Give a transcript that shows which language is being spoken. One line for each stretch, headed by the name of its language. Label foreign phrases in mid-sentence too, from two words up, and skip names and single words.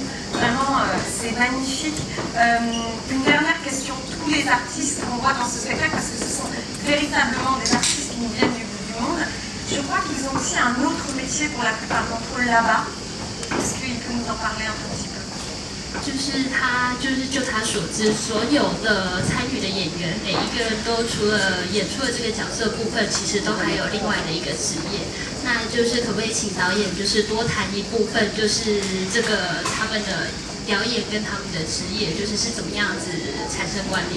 French: Vraiment, c'est magnifique. Une dernière question. Tous les artistes qu'on voit dans ce spectacle, parce que ce sont véritablement des artistes qui nous viennent du bout du monde, je crois qu'ils ont aussi un autre métier pour la plupart d'entre eux là-bas. Est-ce qu'il peut nous en parler un petit peu?
Chinese: 就是就他所知，所有的参与的演员，每一个人都除了演出的这个角色部分，其实都还有另外的一个职业。那就是可不可以请导演就是多谈一部分，就是这个他们的表演跟他们的职业，就是怎么样子产生关联？